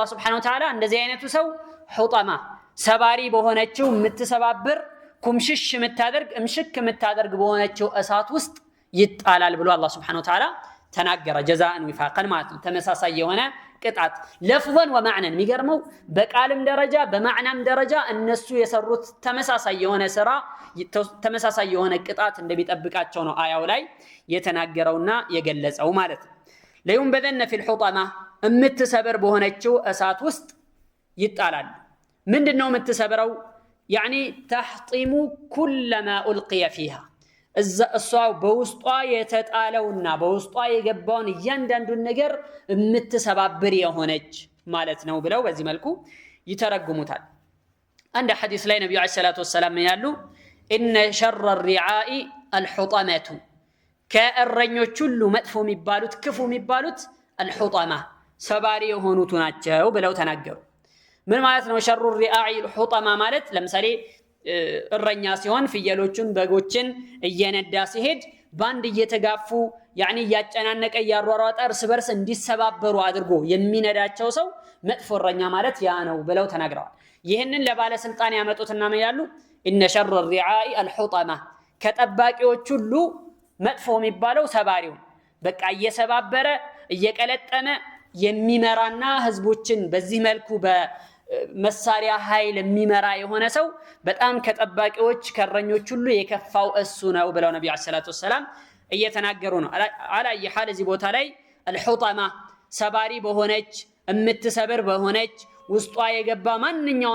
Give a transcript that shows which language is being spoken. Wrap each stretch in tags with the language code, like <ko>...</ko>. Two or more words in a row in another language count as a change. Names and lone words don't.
<ar>سبحانه وتعالى</ar> <am>እንደዚህ አይነቱ ሰው حطمة ሰባሪ በሆነችው የምትሰባብር ኩምሽሽ የምታደርግ እምሽክ የምታደርግ በሆነችው እሳት ውስጥ ይጣላል ብሎ አላህ</am> <ar>سبحانه وتعالى</ar> <am>ተናገረ</am> <ar>جزاءً وفاقاً</ar> <am>ማለት ነው ተመሳሳይ የሆነ ቅጣት</am> <ar>لفظاً ومعنىً</ar> <am>የሚገርመው በቃልም ደረጃ በማዕናም ደረጃ እነሱ የሰሩት ተመሳሳይ የሆነ ስራ ተመሳሳይ የሆነ ቅጣት እንደሚጠብቃቸው ነው አያው ላይ የተናገረውና የገለጸው ማለት ነው ለዩንበዘነ</am> <ar>في الحطمة</ar> <am>የምትሰብር በሆነችው እሳት ውስጥ ይጣላል ምንድነው የምትሰብረው</am> <ar>يعني تحطم كل ما ألقي فيها</ar> <am>እሷ በውስጧ የተጣለውና በውስጧ የገባውን እያንዳንዱን ነገር የምትሰባብር የሆነች ማለት ነው ብለው በዚህ መልኩ ይተረጉሙታል አንድ ሐዲስ ላይ ነብዩ</am> <ar>عليه الصلاة والسلام</ar> <am>ያሉ</am> <ar>ان شر الرعاء الحطمة</ar> <am>ከእረኞች ሁሉ መጥፎ የሚባሉት ክፉ የሚባሉት الحطمة ሰባሪ የሆኑት ናቸው ብለው ተናገሩ ምን ማለት ነው</am> <ar>شر الرعاء الحطمة</ar> <am>ማለት ለምሳሌ እረኛ ሲሆን ፍየሎቹን በጎችን እየነዳ ሲሄድ ባንድ እየተጋፉ ያኒ ያጨናነቀ ያሯሯጠ እርስ በርስ እንዲሰባበሩ አድርጎ የሚነዳቸው ሰው መጥፎ እረኛ ማለት ያ ነው ብለው ተናግረዋል። ይህንን ለባለስልጣን ያመጡትና ምን ያሉ</am> <ar>إن شر الرعاء الحطمة</ar> <am>ከጠባቂዎች ሁሉ መጥፎ የሚባለው ሰባሪው በቃ እየሰባበረ እየቀለጠመ የሚመራና ህዝቦችን በዚህ መልኩ በመሳሪያ ኃይል የሚመራ የሆነ ሰው በጣም ከጠባቂዎች ከረኞች ሁሉ የከፋው እሱ ነው ብለው ነብዩ</am> <ar>صلى الله عليه وسلم</ar> <am>እየተናገሩ ነው። አላየ ሐል እዚህ ቦታ ላይ الحطمة ሰባሪ በሆነች እምትሰብር በሆነች ውስጧ የገባ ማንኛውም</am>